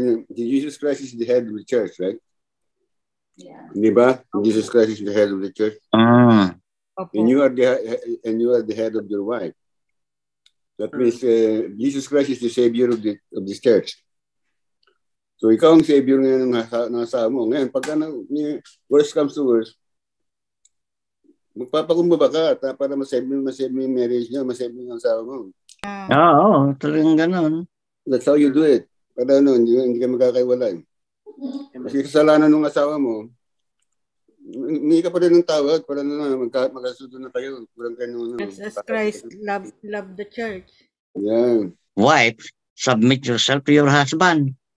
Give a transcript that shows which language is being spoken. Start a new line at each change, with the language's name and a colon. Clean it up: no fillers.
English: Jesus Christ is the head of the church, right? Yeah.
Filipino: Di ba?
English: Jesus Christ is the head of the church. And you are the head of your wife. That means Jesus Christ is the savior of the church.
Filipino: So ikaw ang savior ngayon ng asawa mo. Ngayon, pag
English: worst comes to worst,
Filipino: magpapakumbaba ka para masave yung marriage niya, masave yung asawa mo. Oo, talagang ganon.
English: That's how you do it.
Filipino: Para hindi ka magkakaiwalay. Kasi kasalanan ng asawa mo, hindi ka pa rin ng tawag para magkasundo na kayo.
English: As Christ love the church. Yeah. Wife, submit yourself to your husband.